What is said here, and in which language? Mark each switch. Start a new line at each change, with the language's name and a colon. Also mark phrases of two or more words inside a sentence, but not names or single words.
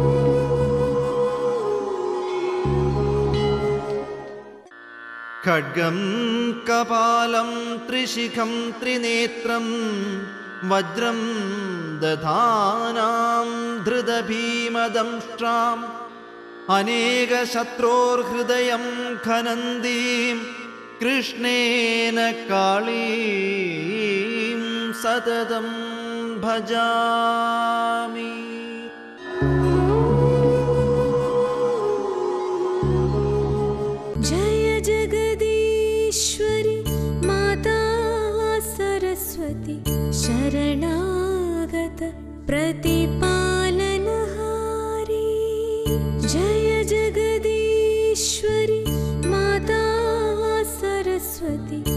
Sanskrit: ഖഡ്ഗം കപാലം ത്രിശിഖം ത്രിനേത്രം വജ്രം ദധാനാം ധൃതഭീമദംഷ്ട്രാം അനേകശത്രോർഹൃദയം ഖനന്തീം കൃഷ്ണേന കാളീം സതതം ഭജാമി.
Hindi: शरणागत प्रतिपालनहारी जय जगदीश्वरी माता सरस्वती